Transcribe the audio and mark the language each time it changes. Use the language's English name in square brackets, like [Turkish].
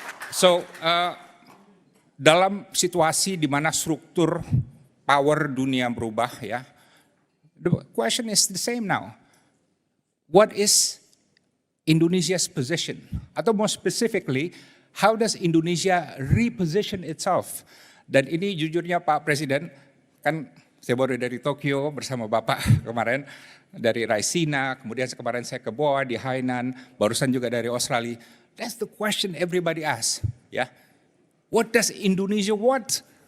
[Indonesian] So, dalam situasi di mana struktur power dunia berubah ya, [English] the question is the same now. What is Indonesia's position? Atau more specifically, how does Indonesia reposition itself? [Indonesian] Dan ini jujurnya Pak Presiden, kan saya baru dari Tokyo bersama Bapak kemarin, dari Raisina, kemudian kemarin saya ke Boa di Hainan, barusan juga dari Australia. [English] That's the question everybody asks, ya. What does Indonesia want?